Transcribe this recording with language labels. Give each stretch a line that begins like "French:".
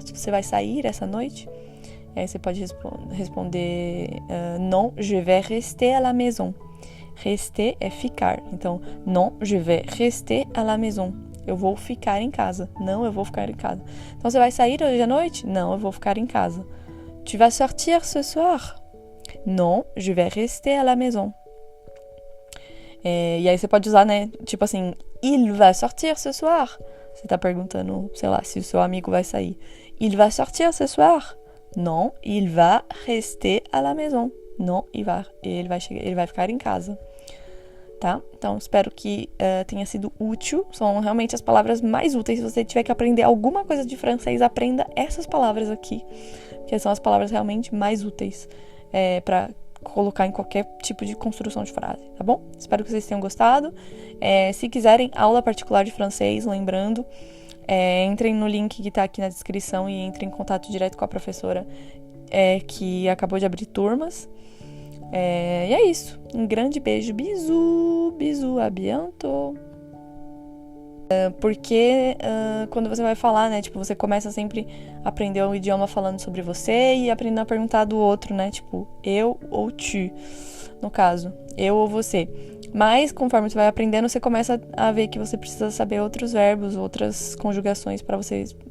Portuguese: Você vai sair essa noite. E aí você pode responder
French: non, je vais rester à la maison.
Portuguese: Rester é ficar. Então,
French: non, je vais rester à la maison.
Portuguese: Eu vou ficar em casa. Não, eu vou ficar em casa. Então, você vai sair hoje à noite? Não, eu vou ficar em casa.
French: Tu vas sortir ce soir? Non, je vais rester à la maison.
Portuguese: E aí você pode usar, né? Tipo assim,
French: il va sortir ce soir.
Portuguese: Você tá perguntando, sei lá, se o seu amigo vai sair.
French: Il va sortir ce soir? Non, il va rester à la maison.
Portuguese: Non, ele vai ficar em casa. Tá? Então, espero que tenha sido útil. São realmente as palavras mais úteis. Se você tiver que aprender alguma coisa de francês, aprenda essas palavras aqui, que são as palavras realmente mais úteis para colocar em qualquer tipo de construção de frase, tá bom? Espero que vocês tenham gostado. Se quiserem aula particular de francês, lembrando, entrem no link que tá aqui na descrição e entrem em contato direto com a professora que acabou de abrir turmas. E é isso. Um grande beijo.
French: Bisous, bisous, à bientôt.
Portuguese: Porque quando você vai falar, né, tipo, você começa sempre a aprender o idioma falando sobre você e aprendendo a perguntar do outro, né, tipo, eu ou tu, no caso, eu ou você. Mas, conforme você vai aprendendo, você começa a ver que você precisa saber outros verbos, outras conjugações para você